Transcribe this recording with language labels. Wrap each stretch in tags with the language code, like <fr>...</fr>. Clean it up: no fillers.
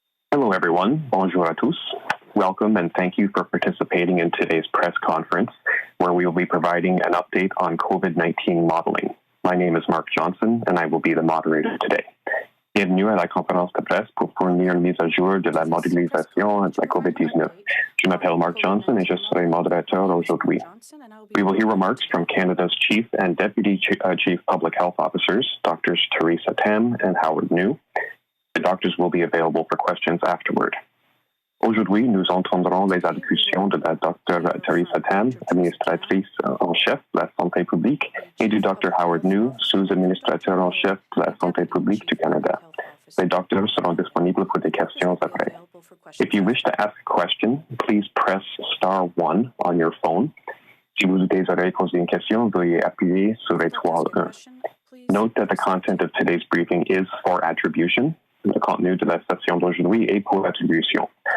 <en>Hello, everyone.</en> <fr>Bonjour à tous.</fr> <en>Welcome and thank you for participating in today's press conference, where we will be providing an update on COVID-19 modeling. My name is Mark Johnson, and I will be the moderator today.</en> <fr>Bienvenue à la conférence de presse pour fournir une mise à jour de la modélisation de la COVID-19. Je m'appelle Mark Johnson et je serai modérateur aujourd'hui.</fr> <en>We will hear remarks from Canada's Chief and Deputy Chief Public Health Officers, Drs. Theresa Tam and Howard New. The doctors will be available for questions afterward.</en> <fr>Aujourd'hui, nous entendrons les allocutions de la Dr. Theresa Tam, administratrice en chef de la santé publique, et du Dr. Howard New, sous-administrateur en chef de la santé publique du Canada. Les docteurs seront disponibles pour des questions après.</fr> <en>If you wish to ask a question, please press *1 on your phone.</en> <fr>Si vous désirez poser une question, veuillez appuyer sur l'étoile 1.</fr> <en>Note that the content of today's briefing is for attribution.</en> <fr>Le contenu de la session d'aujourd'hui est pour attribution.</fr>